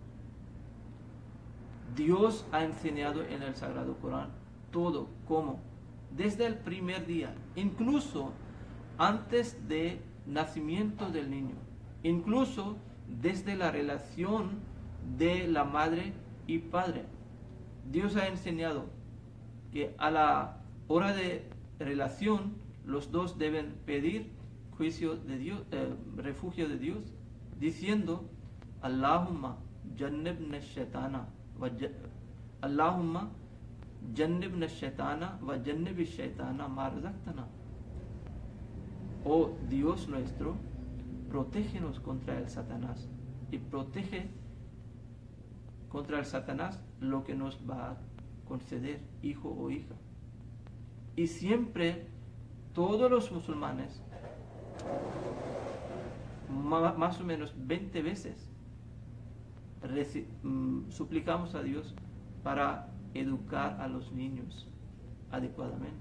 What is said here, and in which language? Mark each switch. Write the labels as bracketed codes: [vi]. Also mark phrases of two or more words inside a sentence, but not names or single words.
[es] Dios ha enseñado en el Sagrado Corán todo, cómo, desde el primer día, incluso antes de nacimiento del niño, incluso desde la relación de la madre y padre. Dios ha enseñado que a la hora de relación los dos deben pedir juicio de Dios, refugio de Dios, diciendo [ar] اللهم جنبنا الشيطان اللهم جنبنا الشيطان وجنب الشيطان ما رزقتنا. [es] Oh Dios nuestro, protégenos contra el Satanás y protege contra el Satanás lo que nos va a conceder, hijo o hija. Y siempre todos los musulmanes, más o menos 20 veces, suplicamos a Dios para educar a los niños adecuadamente.